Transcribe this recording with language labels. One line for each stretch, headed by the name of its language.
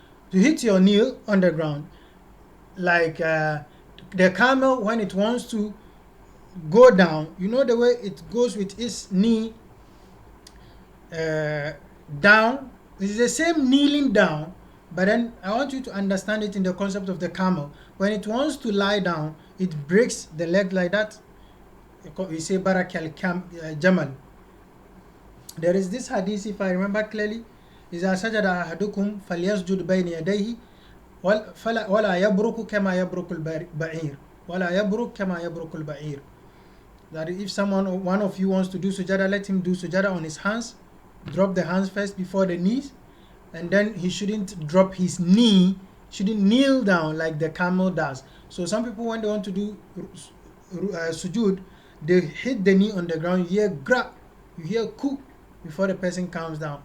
English: To hit your nail on the ground. Like the camel, when it wants to go down, you know the way it goes with its knee down. It's the same kneeling down, but then I want you to understand it in the concept of the camel. When it wants to lie down, it breaks the leg like that. We say barakal jamal. There is this hadith, if I remember clearly,
Arabic: إذا سجد أحدكم فليسجد بين يديه ولا يبرك كما يبرك البعير ولا يبرك كما يبرك البعير.
English: That if one of you wants to do sujada, let him do sujada on his hands. Drop the hands first before the knees, and then he shouldn't drop his knee, shouldn't kneel down like the camel does. So some people, when they want to do sujud, they hit the knee on the ground, you hear gra, you hear ku before the person comes down.